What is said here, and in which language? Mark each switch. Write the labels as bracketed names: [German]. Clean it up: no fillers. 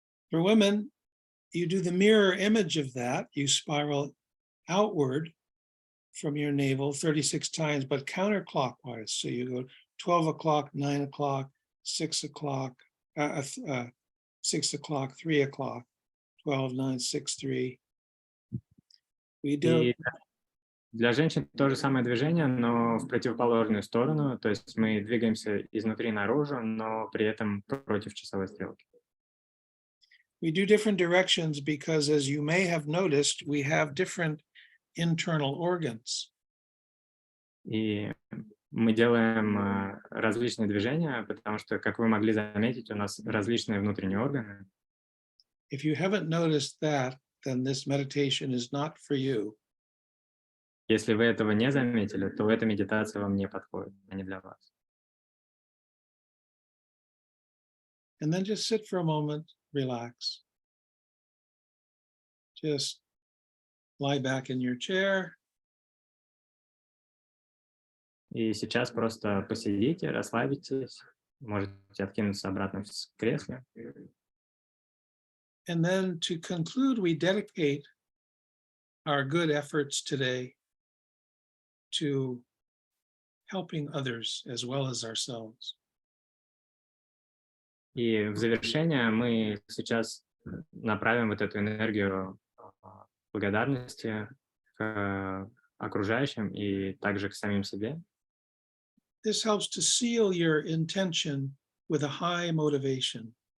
[English] For women, you do the mirror image of that. You spiral outward from your navel 36 times, but counterclockwise. So you go 12 o'clock, 9 o'clock, 6 o'clock, 6 o'clock, 3 o'clock, 12, 9, 6, 3. We do. [Russian] И для женщин то же самое движение, но в противоположную сторону. То есть мы двигаемся изнутри наружу, но при этом против часовой стрелки. [English] We do different directions because, as you may have noticed, we have different internal organs. [Russian] И мы делаем различные движения, потому что, как вы могли заметить, у нас различные внутренние органы. [English] If you haven't noticed that, then this meditation is not for you. [Russian] Если вы этого не заметили, то эта медитация вам не подходит, а не для вас. [English] And then just sit for a moment, relax. Just lie back in your chair. [Russian] И сейчас просто посидите, расслабитесь, можете откинуться обратно в кресле. [English] And then to conclude, we dedicate our good efforts today to helping others as well as ourselves. [Russian] И в завершение мы сейчас направим вот эту энергию благодарности к окружающим и также к самим себе. [English] This helps to seal your intention with a high motivation.